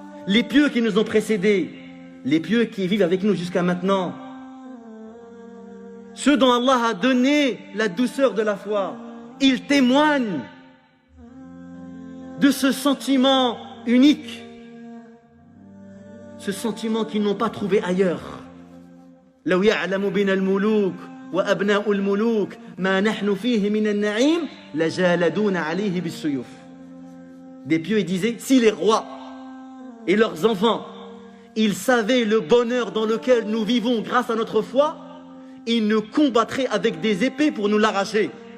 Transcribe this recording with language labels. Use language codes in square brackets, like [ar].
[fr] Les pieux qui nous ont précédés, les pieux qui vivent avec nous jusqu'à maintenant, ceux dont Allah a donné la douceur de la foi, ils témoignent de ce sentiment unique, ce sentiment qu'ils n'ont pas trouvé ailleurs. [ar] لو يعلم بنا الملوك وأبناء الملوك ما نحن فيه من النعيم لجالدون عليه بالسيوف. [fr] Des pieux, ils disaient, si les rois et leurs enfants, ils savaient le bonheur dans lequel nous vivons grâce à notre foi, ils nous combattraient avec des épées pour nous l'arracher.